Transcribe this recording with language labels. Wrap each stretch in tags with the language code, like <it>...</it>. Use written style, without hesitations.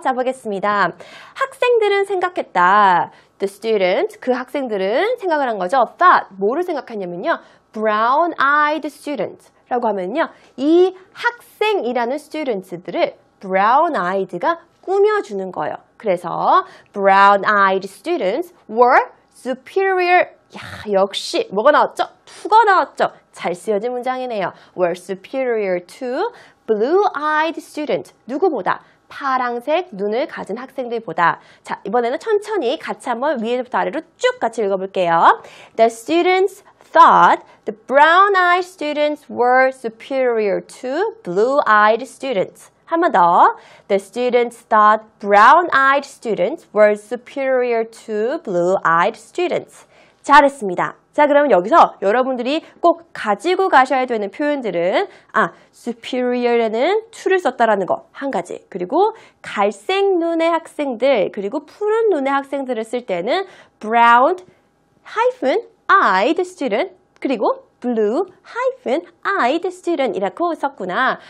<ko>자, 보겠습니다. 학생들은 생각했다.</ko> <en>The students,</en> <ko>그 학생들은 생각을 한 거죠.</ko> <en>thought,</en> <ko>뭐를 생각했냐면요.</ko> <en>brown-eyed students</en> <ko>라고 하면요. 이 학생이라는 students들을 brown-eyed가 꾸며주는 거예요. 그래서</ko> <en>brown-eyed students were superior.</en> <ko>역시 뭐가 나왔죠? to가 나왔죠? 잘 쓰여진 문장이네요.</ko> <en>were superior to blue-eyed students.</en> <ko>누구보다? 파랑색 눈을 가진 학생들보다. 자, 이번에는 천천히 같이 한번 위에부터 아래로 쭉 같이 읽어볼게요.</ko> <en>The students thought the brown-eyed students were superior to blue-eyed students.</en> <ko>한 번 더.</ko> <en>The students thought brown-eyed students were superior to blue-eyed students.</en> <ko>잘했습니다. 자, 그러면 여기서 여러분들이 꼭 가지고 가셔야 되는 표현들은 superior에는 to를 썼다라는 거 한 가지. 그리고 갈색 눈의 학생들 그리고 푸른 눈의 학생들을 쓸 때는</ko> <en>brown-eyed student</en> <ko>그리고</ko> <en>blue-eyed student</en> <ko>이라고 썼구나.</ko>